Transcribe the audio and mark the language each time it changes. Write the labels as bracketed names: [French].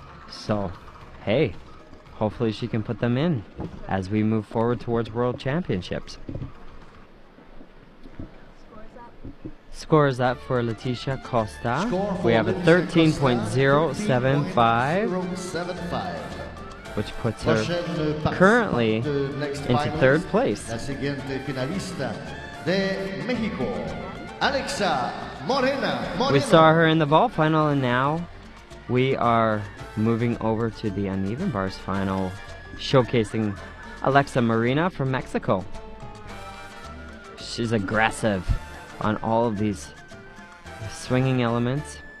[English] So, hey, hopefully she can put them in as we move forward towards World Championships. Scores up for Leticia Costa. We have a 13.075, which puts her currently into third place. [Spanish] La siguiente finalista de México, Alexa Moreno. [English] We saw her in the vault final, and now we are moving over to the uneven bars final, showcasing Alexa Marina from Mexico. She's aggressive on all of these swinging elements.